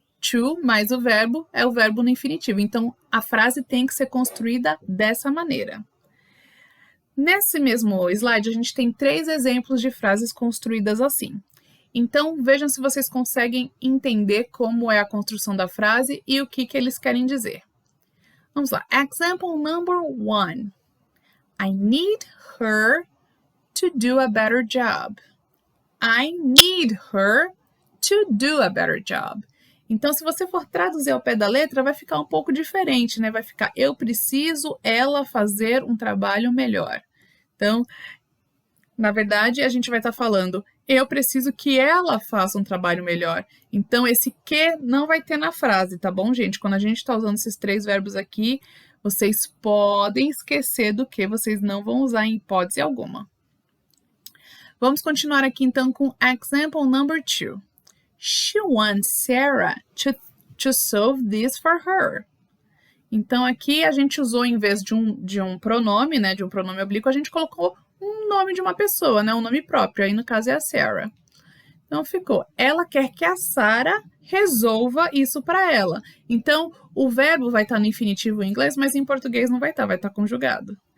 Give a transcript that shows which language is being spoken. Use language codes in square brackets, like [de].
[pt] To mais o verbo é o verbo no infinitivo. Então, a frase tem que ser construída dessa maneira. Nesse mesmo slide, a gente tem 3 exemplos de frases construídas assim. Então, vejam se vocês conseguem entender como é a construção da frase e o que eles querem dizer. Vamos lá. [en] Example number 1. I need her to do a better job. I need her to do a better job. [pt] Então, se você for traduzir ao pé da letra, vai ficar um pouco diferente, né? Vai ficar, eu preciso ela fazer um trabalho melhor. Então, na verdade, a gente vai estar falando, eu preciso que ela faça um trabalho melhor. Então, esse que não vai ter na frase, tá bom, gente? Quando a gente está usando esses 3 verbos aqui, vocês podem esquecer do que vocês não vão usar em hipótese alguma. Vamos continuar aqui, então, com example number 2. [en] She wants Sarah to solve this for her. [pt] Então, aqui a gente usou, em vez de um pronome, né, de um pronome oblíquo, a gente colocou um nome de uma pessoa, né, um nome próprio, aí no caso é a Sarah. Então, ficou, ela quer que a Sarah resolva isso para ela. Então, o verbo vai estar no infinitivo em inglês, mas em português não vai estar conjugado.